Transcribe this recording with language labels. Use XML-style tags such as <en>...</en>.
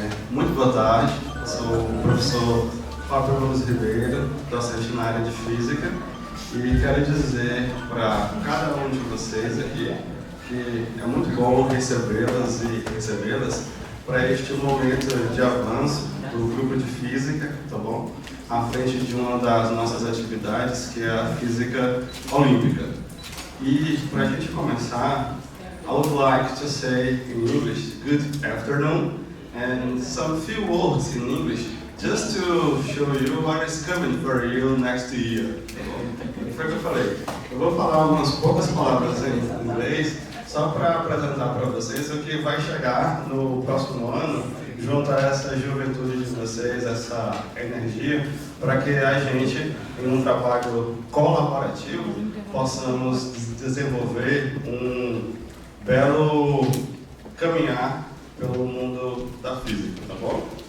<pt>Muito boa tarde, eu sou o professor Fábio Gomes Ribeiro, docente na área de Física, e quero dizer para cada um de vocês aqui que é muito bom recebê-las e recebê-las para este momento de avanço do grupo de Física, tá bom? À frente de uma das nossas atividades, que é a Física Olímpica. E para a gente começar,</pt> <en>I would like to say in English, good afternoon, and some few words in English, just to show you what is coming for you next year.</en> <pt>Foi o que eu falei. Eu vou falar umas poucas palavras em inglês, só para apresentar para vocês o que vai chegar no próximo ano, junto a essa juventude de vocês, essa energia, para que a gente, em um trabalho colaborativo, possamos desenvolver um belo caminhar pelo mundo da física, tá bom?</pt>